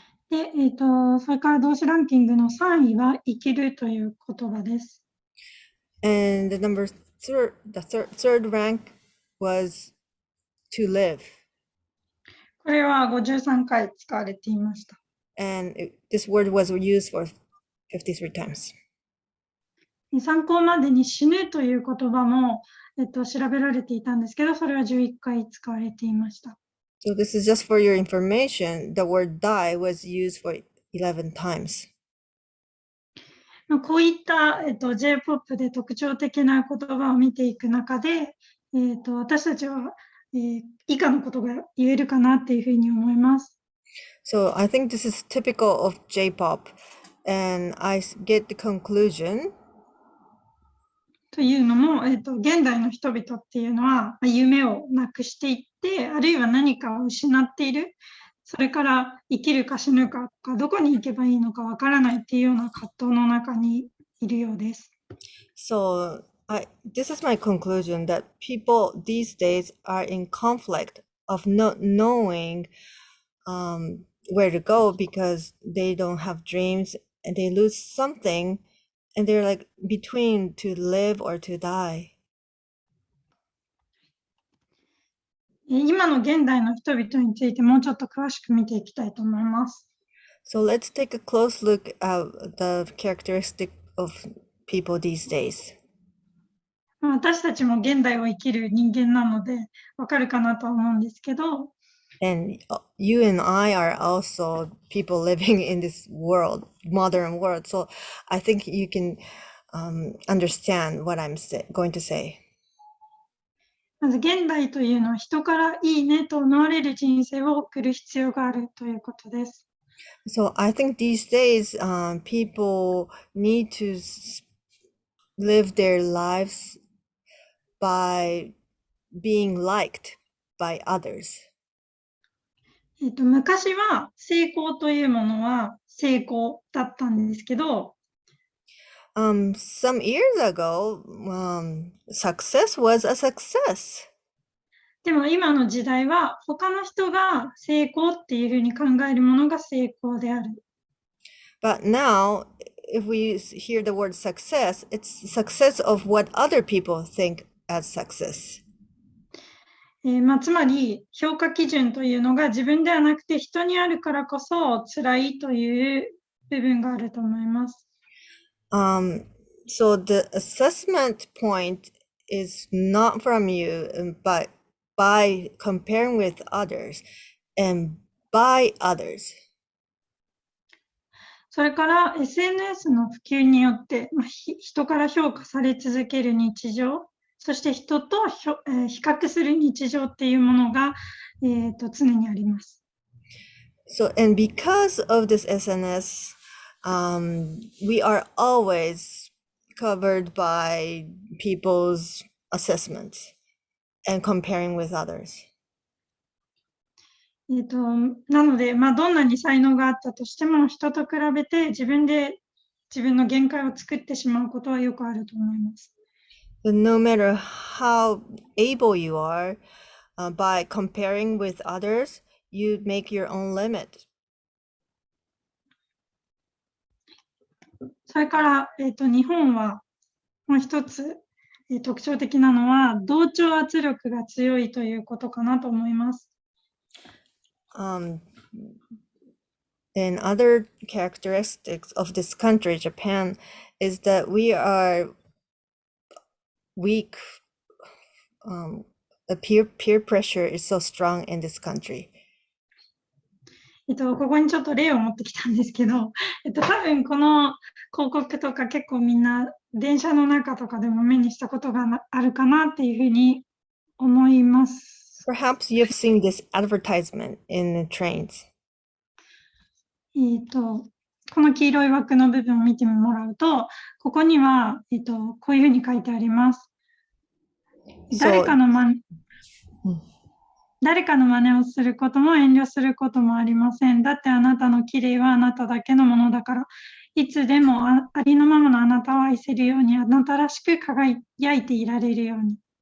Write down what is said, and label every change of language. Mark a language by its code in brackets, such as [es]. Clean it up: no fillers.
[ja] で、それから動詞ランキングの3位は生きるという言葉です。 [en] And the third rank was to live. [ja] これは53回使われていました。 [en] And this word was used for 53 times. [ja] 参考までに死ぬという言葉も、調べられていたんですけど、それは11回使われていました。 [en] So this is just for your information. The word die was used for 11 times. [ja] こういった、J-POP で特徴的な言葉を見ていく中で、私たちは、以下のことが言えるかなっていうふうに思います。 [en] So I think this is typical of J-pop, and I get the conclusion. [ja] というのも、現代の人々っていうのは夢をなくしていって、あるいは何かを失っている。それから生きるか死ぬかどこに行けばいいのかわからないっていうような葛藤の中にいるようです。 [en] So this is my conclusion that people these days are in conflict of not knowing where to go because they don't have dreams and they lose something and they're like between to live or to die. [ja] 今の現代の人々についてもうちょっと詳しく見ていきたいと思います。 [en] So let's take a close look at the characteristic of people these days. [ja] 私たちも現代を生きる人間なのでわかるかなと思うんですけど、 [en] And you and I are also people living in this world, modern world. So I think you can understand what I'm going to say. [ja] まず現代というのは人からいいねと思われる人生を送る必要があるということです。 [en] So I think these days people need to live their lives by being liked by others. [ja] 昔は成功というものは成功だったんですけど、 [en] some years ago, success was a success. [ja] でも今の時代は他の人が成功っていうふうに考えるものが成功である。 [en] But now, if we hear the word success, it's success of what other people think as success. [ja] つまり評価基準というのが自分ではなくて人にあるからこそ辛いという部分があると思います。 [en] So the assessment point is not from you, but by comparing with others and by others. [ja] それから SNS の普及によって、人から評価され続ける日常、そして人と比較する日常っていうものが、常にあります。 [en] So, and because of this SNS, we are always covered by people's assessments and comparing with others. [ja] なので、どんなに才能があったとしても、人と比べて自分の限界を作ってしまうことはよくあると思います。 [en] But no matter how able you are, by comparing with others, you make your own limit. [ja] それから、日本はもう一つ、特徴的なのは同調圧力が強いということかなと思います。 [en] And other characteristics of this country, Japan, is that we are weak the peer pressure is so strong in this country. [ja] ここにちょっと例を持ってきたんですけど、多分この広告とか結構みんな電車の中とかでも目にしたことがあるかなっていうふうに思います。 [en] Perhaps you've seen this advertisement in the trains. [ja] この黄色い枠の部分を見てもらうと、ここには、こういうふうに書いてあります。誰かの真似をすることも遠慮することもありません。だってあなたの綺麗はあなただけのものだから、いつでもありのままのあなたを愛せるように、あなたらしく輝いていられるように。